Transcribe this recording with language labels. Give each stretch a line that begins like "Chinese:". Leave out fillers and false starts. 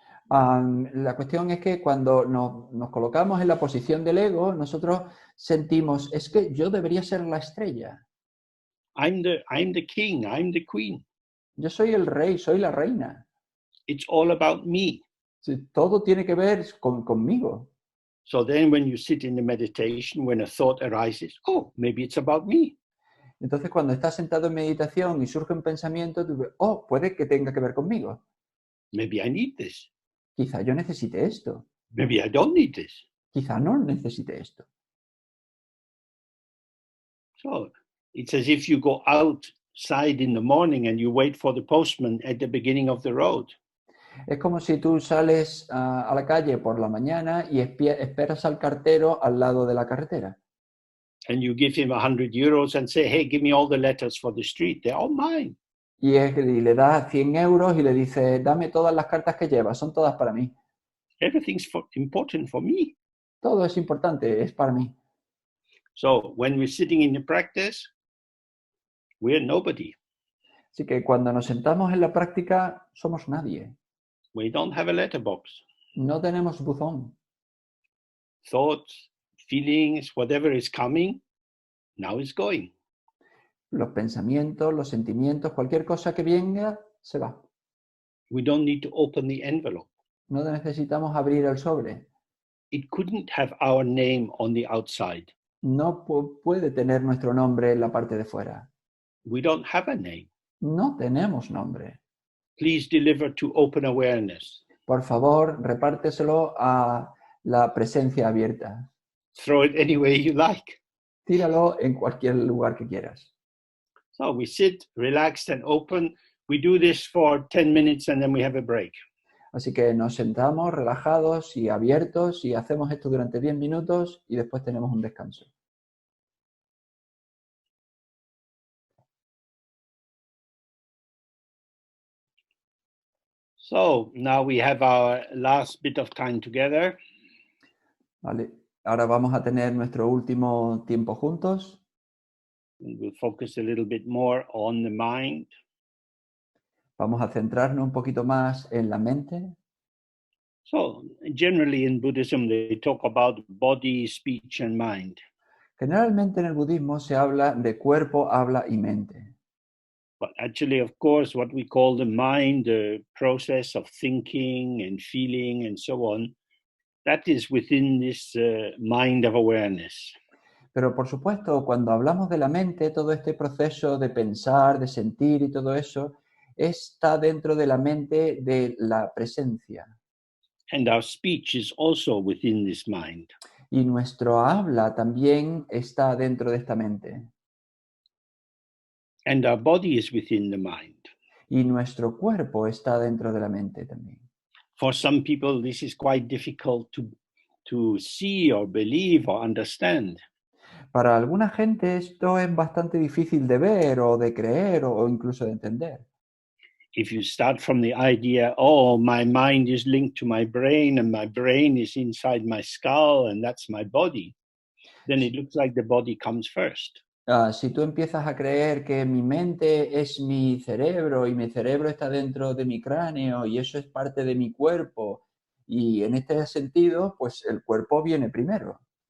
Spanish: La cuestión es que cuando nos colocamos en la posición del ego, nosotros sentimos, es que yo debería ser la estrella.
English: I'm the king, I'm the queen.
Spanish: Yo soy el rey, soy la reina.
English: It's all about me.
Spanish: Todo tiene que ver conmigo.
English: So then when you sit in the meditation, when a thought arises, oh, maybe it's about me.
Spanish: Entonces cuando estás sentado en meditación y surge un pensamiento, tú ves, oh, puede que tenga que ver conmigo.
English: Maybe I need this.
Spanish: Quizá yo necesite esto.
English: Maybe I don't need this.
Spanish: Quizá no necesite esto.
English: So it's as if you go outside in the morning and you wait for the postman at the beginning of the road.
Spanish: Es como si tú sales a la calle por la mañana y esperas al cartero al lado de la carretera.
English: And you give him 100 euros and say, hey, give me all the letters for the street. They're all mine.
Spanish: Y le da 100 euros y le dice, dame todas las cartas que llevas, son todas para mí.
English: Everything's important for me.
Spanish: Todo es importante, es para mí.
English: So when we're sitting in the practice, we're nobody.
Spanish: Así que cuando nos sentamos en la práctica, somos nadie.
English: We don't have a letterbox.
Spanish: No tenemos buzón.
English: Thoughts, feelings, whatever is coming, now is going.
Spanish: Los pensamientos, los sentimientos, cualquier cosa que venga, se va.
English: We don't need to open the envelope.
Spanish: No necesitamos abrir el sobre.
English: It couldn't have our name on the outside.
Spanish: No puede tener nuestro nombre en la parte de fuera.
English: We don't have a name.
Spanish: No tenemos nombre.
English: Please deliver to open awareness.
Spanish: Por favor, repárteselo a la presencia abierta.
English: throw it anywhere you like.
Spanish: Tíralo en cualquier lugar que quieras.
English: So we sit relaxed and open. We do this for 10 minutes and then we have a break.
Spanish: Así que nos sentamos relajados y abiertos y hacemos esto durante 10 minutos y después tenemos un descanso.
English: So now we have our last bit of time together.
Spanish: Vale. Ahora vamos a tener nuestro último tiempo juntos.
English: And we'll focus a little bit more on the mind.
Spanish: Vamos a centrarnos un poquito más en la mente.
English: So generally in Buddhism, they talk about body, speech, and mind.
Spanish: Generalmente en el budismo se habla de cuerpo, habla y mente.
English: But actually, of course, what we call the mind, the process of thinking and feeling and so on, that is within this mind of awareness.
Spanish: Pero por supuesto, cuando hablamos de la mente, todo este proceso de pensar, de sentir y todo eso, está dentro de la mente de la presencia.
English: And our speech is also within this mind.
Spanish: Y nuestro habla también está dentro de esta mente.
English: And our body is within the mind.
Spanish: Y nuestro cuerpo está dentro de la mente también.
English: For some people, this is quite difficult to see or believe or understand.
Spanish: Para alguna gente esto es bastante difícil de ver o de creer o incluso de entender.
English: If you start from the idea, oh, my mind is linked to my brain and my brain is inside my skull and that's my body, then it looks like the body comes first.
Spanish: Si tú empiezas a creer que mi mente es mi cerebro y mi cerebro está dentro de mi cráneo y eso es parte de mi cuerpo, y en este sentido, pues el cuerpo viene primero.